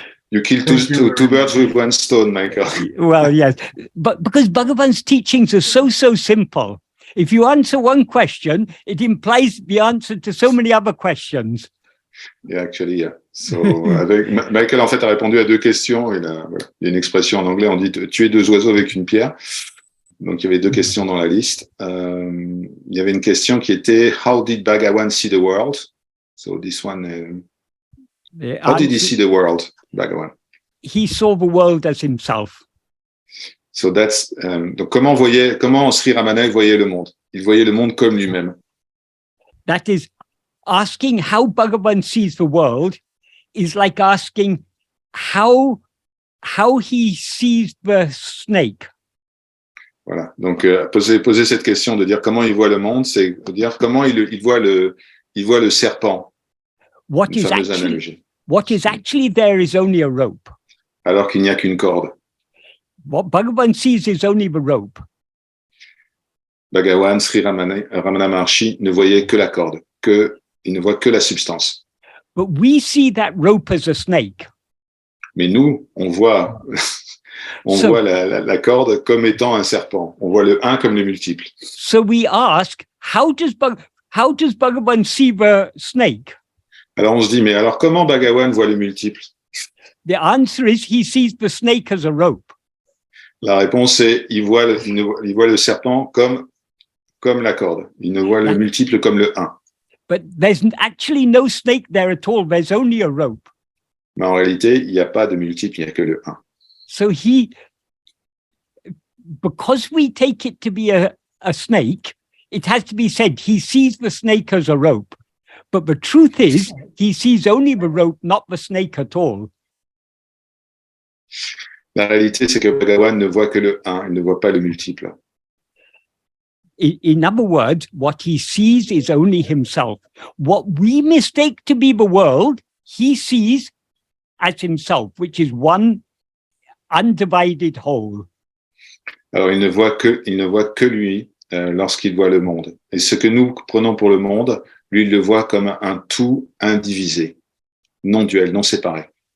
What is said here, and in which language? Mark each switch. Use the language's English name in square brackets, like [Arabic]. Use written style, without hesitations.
[English] You kill two birds with one stone, Michael. Well, yes, but because Bhagavan's teachings are so simple, if you answer one question, it implies the answer to so many other questions. Yeah, actually, yeah. [French] So, Michael, en fait, a répondu à deux questions. Il y a une expression en anglais, on dit tuer deux oiseaux avec une pierre. Donc, il y avait deux questions dans la liste. Il y avait une question qui était [English] How did Bhagavan see the world? So, this one, how did he see the world, Bhagavan? He saw the world as himself. So, that's, [French] donc, comment Sri Ramana voyait le monde? il voyait le monde comme lui-même. [English] That is, asking how Bhagavan sees the world is like asking how he sees the snake. [French] Voilà. Donc, poser cette question de dire comment il voit le monde, c'est de dire comment il voit le serpent. [English] What [French] Une fameuse analogie. [English] what is actually there is only a rope. [French] Alors qu'il n'y a qu'une corde. [English] What Bhagavan sees is only the rope. [French] Bhagavan, Sri Ramana Maharshi ne voyait que la corde, il ne voit que la substance. [English] But we see that rope as a snake. [French] Mais nous, on voit la corde comme étant un serpent. On voit le 1 comme le multiple. [English] So we ask, how does Bhagavan see the snake? [French] Alors on se dit, mais alors comment Bhagavan voit le multiple? [English] The answer is he sees the snake as a rope. [French] La réponse est, il voit le serpent comme la corde. Il ne voit le multiple comme le 1. [English] But there's actually no snake there at all. There's only a rope. [French] Mais en réalité, il n'y a pas de multiple, il n'y a que le 1. [English] So because we take it to be a snake, it has to be said he sees the snake as a rope. But the truth is, he sees only the rope, not the snake at all. [French] La réalité, c'est que Bhagavan ne voit que le 1, il ne voit pas le multiple. [English] In other words, what he sees is only himself. What we mistake to be the world, he sees as himself, which is one undivided whole. [French] Alors, il ne voit que lui lorsqu'il voit le monde. Et ce que nous prenons pour le monde, lui, il le voit comme un tout indivisé, non duel, non séparé.